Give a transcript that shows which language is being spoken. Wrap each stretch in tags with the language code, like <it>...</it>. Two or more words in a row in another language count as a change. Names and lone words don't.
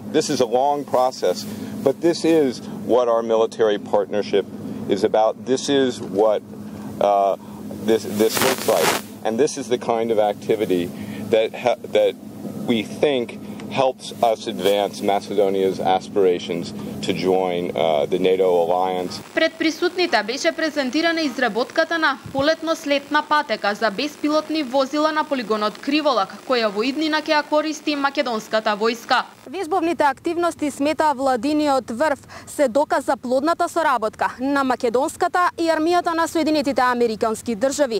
<en>This is a long process, but this is what our military partnership is about. This is what this looks like, and this is the kind of activity that we think helps us advance Macedonia's aspirations to join the NATO alliance.</en> <mk>Пред присутните беше презентирана изработката на полетно-слетна патека за беспилотни возила на полигонот Криволак, која во иднина ќе ја користи македонската војска. Вежбовните активности, смета владиниот врв, се доказ за плодната соработка на македонската и армијата на Соединетите Американски држави.</mk>